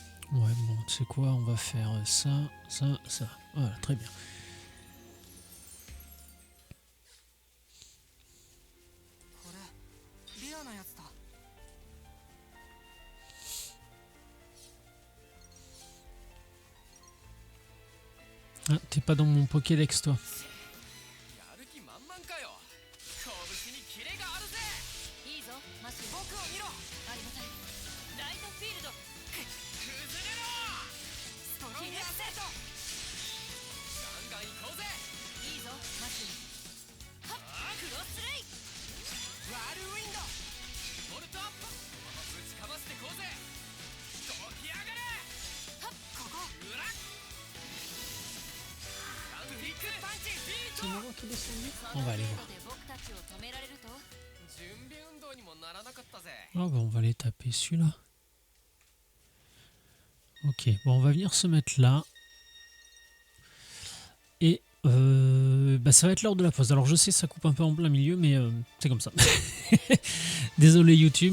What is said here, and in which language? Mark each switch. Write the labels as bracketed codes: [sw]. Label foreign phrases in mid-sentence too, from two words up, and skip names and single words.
[fr] Ouais, bon, tu sais quoi, on va faire ça, ça, ça. Voilà, très bien. [ja] これレアなやつだ。 [fr] Ah, t'es pas dans mon Pokédex, toi. [ja] やる気満々かよ。拳にキレがあるぜ。いいぞマシュー。僕を見ろ。ありがたい。ライトフィールド。崩れろ。ストロングアセット。ガンガン行こうぜ。いいぞマシュー。はっクロスレイ。ワールウィンド。ボルト。ぶちかましてこうぜ。動きやがれ。はっここ。うら。ビッグパンチ。ビート。 [fr] On va aller voir. [ja] で僕たちを止められると。準備運動にもならなかったぜ。 [fr] Ah bah on va aller taper celui-là. Ok, bon on va venir se mettre là. Et bah ça va être l'heure de la pause. Alors je sais ça coupe un peu en plein milieu mais c'est comme ça. Désolé YouTube.